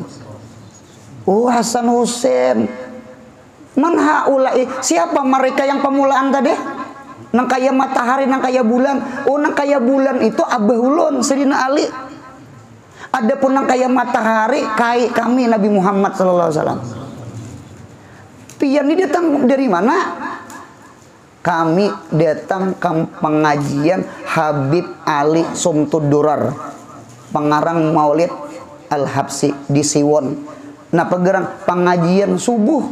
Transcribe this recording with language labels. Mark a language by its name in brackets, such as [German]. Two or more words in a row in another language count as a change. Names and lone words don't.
[Banjar] Oh, Hasan Husain. [Arabic] من هؤلاء, [Banjar] siapa mereka yang pemulaan tadi? Nang kaya matahari, nang kaya bulan. Oh, nang kaya bulan itu Abah Ulun, Sayyidina Ali. Adapun nang kaya matahari, kami Nabi Muhammad [Arabic] صلى الله عليه وسلم. [Banjar] Pian ini datang dari mana? Kami datang ke pengajian Habib Ali Sumtud Durar, pengarang Maulid Al-Habsi di Siwon. Nah, pengajian subuh.